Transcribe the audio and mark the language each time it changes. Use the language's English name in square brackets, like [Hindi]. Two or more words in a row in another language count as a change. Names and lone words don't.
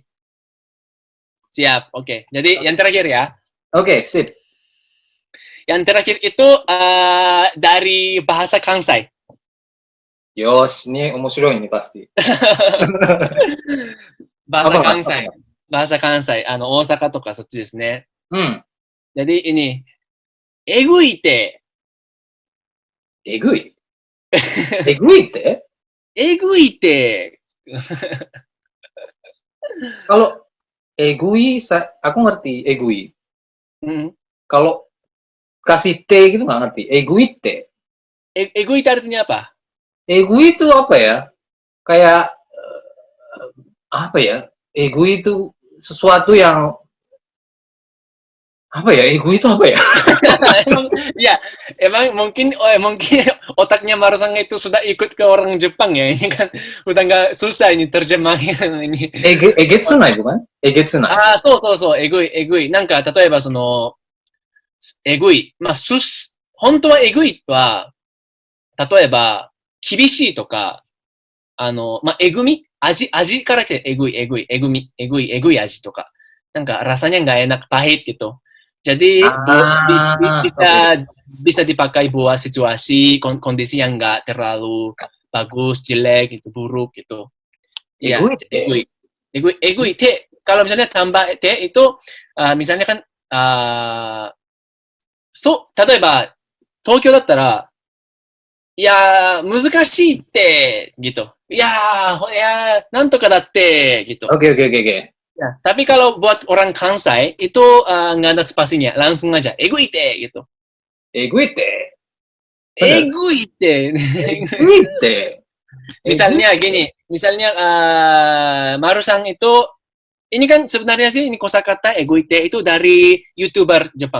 [Indonesian] Siap, oke. Jadi yang terakhir ya. Oke, sip. Yang terakhir itu dari bahasa Kansai. Yos, ini omoshirou ini pasti. Bahasa Kansai. [Japanese] Osaka とかそっちですね。 [Indonesian] Jadi ini, [Japanese] えぐいって。えぐい？えぐいって？えぐいって。 [Indonesian] Kalau egui, aku ngerti egui. Kalau kasih T gitu nggak ngerti. Eguite. ego itu artinya apa? Ego itu apa ya? Kayak apa ya? Ego itu sesuatu yang apa ya? Ego itu apa ya? emang, ya, emang mungkin otaknya Marusang itu sudah ikut ke orang Jepang ya. Ini kan udah nggak susah ini terjemahin ini. [Japanese] えげつない bukan? えげつない. そう、えぐい。なんか、例えばえぐい。まあ、本当はえぐいは、例えば、厳しいとか、まあ、えぐみ味から来てえぐい、えぐい味とか。 [Indonesian] なんか、rasanya nggak enak, pahit gitu. Jadi, bisa dipakai buat situasi, kondisi yang nggak terlalu bagus, jelek, gitu, buruk, gitu. Ya, egui. Kalau misalnya tambah te itu, misalnya kan, [Japanese] 例えば、東京だったら、いやー、難しいって、gitu. [Indonesian] Ya, [Japanese] なんとかだって、gitu. [Indonesian] Oke. Ya, tapi kalau buat orang Kansai, itu nggak ada spasinya, langsung aja. Eguite, gitu. Eguite. Eguite. Misalnya gini, Marusang itu, ini kan sebenarnya sih, ini kosakata eguite itu dari YouTuber Jepang.